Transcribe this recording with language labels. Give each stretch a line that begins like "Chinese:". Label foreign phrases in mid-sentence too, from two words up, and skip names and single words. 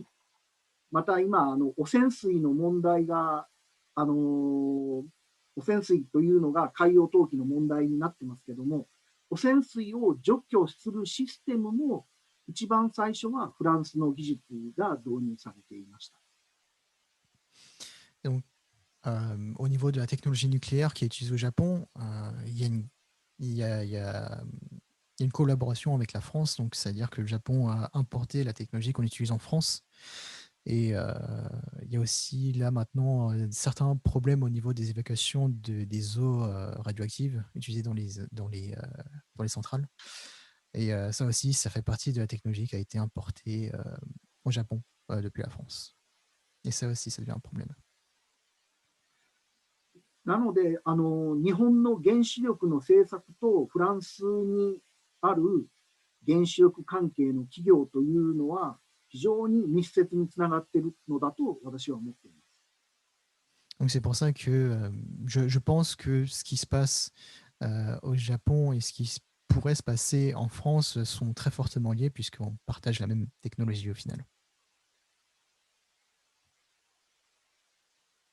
Japanese: また今汚染水の問題が汚染水というのが海洋投棄の問題になってますけども、汚染水を除去するシステムも一番最初はフランスの技術が導入されていました。
French: Donc, au niveau de la technologie nucléaire qui est utilisée au Japon, il y a une collaboration avec la France, donc c'est-à-dire que le Japon a importé la technologie qu'on utilise en France. Et il y a aussi là maintenant certains problèmes au niveau des évacuations des eaux radioactives utilisées dans les centrales. Et ça aussi, ça fait partie de la technologie qui a été importée au Japon depuis la France. Et ça aussi, ça devient un problème.
Japanese: なので日本の原子力の政策とフランスにある原子力関係の企業というのは非常に密接につながっているのだと私は思っています。
French: Donc c'est pour ça que je pense que ce qui se passe au Japon et ce qui pourrait se passer en France sont très fortement liés puisqu'on partage la même technologie au final.